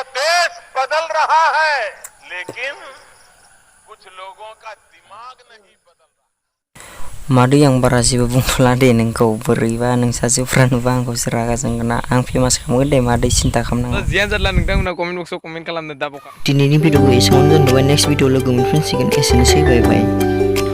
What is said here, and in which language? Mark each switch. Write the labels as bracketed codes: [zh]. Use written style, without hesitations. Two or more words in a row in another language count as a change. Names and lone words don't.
[hi] देश बदल रहा है लेकिन कुछ लोगों का दिमाग नहीं बदल रहा [brx] मादै आं बारा जेबो बुंथ'ला दे नोंखौ बोरैबा नोंसासोफ्रा नुबा आंखौ रागा जोंगोन ना आं फेमास खालामगोन दे मादै सिन्था खालामनाङा जियानो जारला नोंथांमोना कमेन्ट बक्सआव कमेन्ट खालामनो दाबावखा दिनैनि भिडिअखौ एसेयावनो दोनथ'बाय नेक्स्ट भिडिअ लोगो मोनफिनसिगोन एसेनोसै बाय बाय